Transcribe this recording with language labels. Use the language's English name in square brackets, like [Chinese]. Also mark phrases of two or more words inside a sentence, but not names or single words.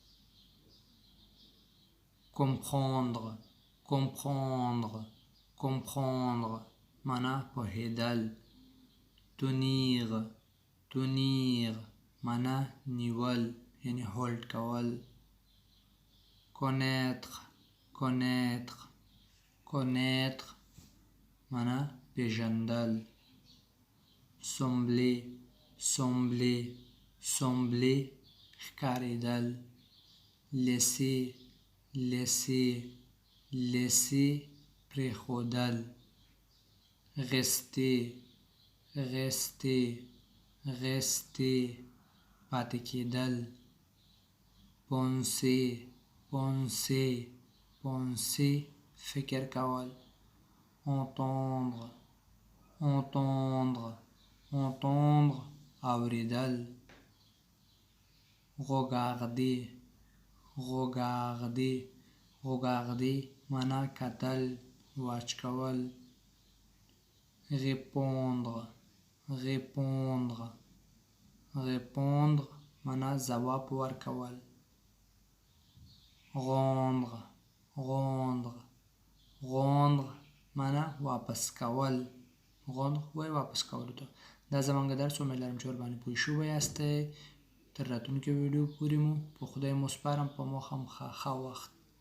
[French] comprendre comprendre comprendre [Pashto] معنا پوهیدل. [French] tenir tenir [Pashto] معنا نیول یعنی هولډ کول. [French] connaître connaître connaître [Pashto] معنا پیژندل. [French] sembler sembler sembler [Pashto] ښکاریدل. [French] laisser laisser laisser [Pashto] پریښودل. [French] rester rester rester [Pashto] پاتې کېدل. [French] penser penser penser [Pashto] فکر کول. [French] entendre entendre entendre [Pashto] اوریدل [French] regarder regarder regarder [Pashto] معنا کتل واچ کول [French] répondre répondre répondre [Pashto] معنا ځواب ورکول [French] rendre rendre rendre [Pashto] معنا واپس کول rendre وای واپس کولو ته دا زمونږ درس امید لرم چې ورباندې پوه شوي یاستئ تر راتلونکي ویډیو پورې مو په خدای مو سپارم په مو خامخا ښه وخت